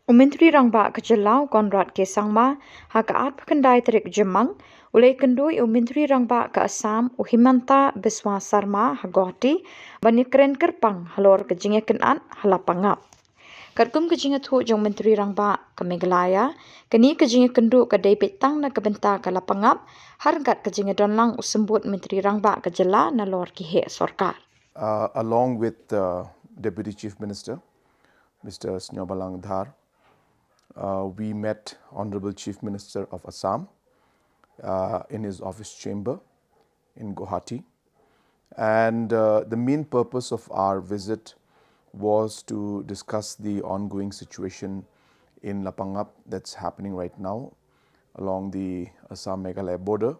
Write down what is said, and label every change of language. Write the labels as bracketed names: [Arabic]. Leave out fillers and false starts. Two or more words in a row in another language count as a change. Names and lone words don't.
[Khasi] Menteri Rangba Kejelau Konrad Kesangma hakaat pakandai terik Jemang Iakynduh Menteri Rangba ke Assam Himanta Biswa Sarma hagoti banikren kerpang Halor ke Jingjia Lapangap. Karkum ke Jingjia thu jong Menteri Rangba ke Meghalaya kini ke Iakynduh ke David tang na kebenta ke Lapangap hargat ke Jingjia donlang usembut Menteri Rangba Kejelau na lor kihe sorkar. [English] Along with Deputy Chief Minister, Mr. Snyobalang Dhar, we met Honorable Chief Minister of Assam in his office chamber in Guwahati. And the main purpose of our visit was to discuss the ongoing situation in Lapangap that's happening right now along the Assam-Meghalaya border.